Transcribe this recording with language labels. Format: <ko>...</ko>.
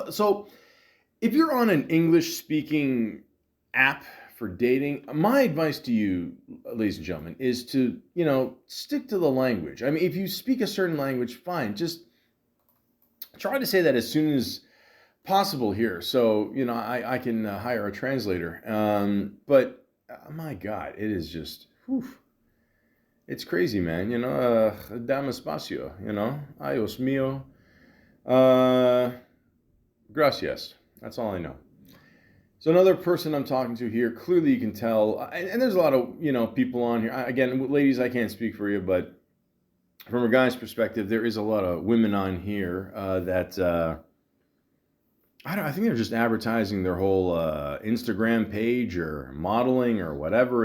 <en>So if you're on an English speaking app for dating, my advice to you, ladies and gentlemen, is to, stick to the language. I mean, if you speak a certain language, fine. Just try to say that as soon as possible here. So, I can hire a translator. But my God, it is just, whew, it's crazy, man.</en> <es>Dame espacio, Ay, Dios mío. Gracias.</es> <en>That's all I know. So another person I'm talking to here, clearly you can tell, and there's a lot of, people on here. Again, ladies, I can't speak for you, but from a guy's perspective, there is a lot of women on here that, I think they're just advertising their whole Instagram page or modeling or whatever.</en>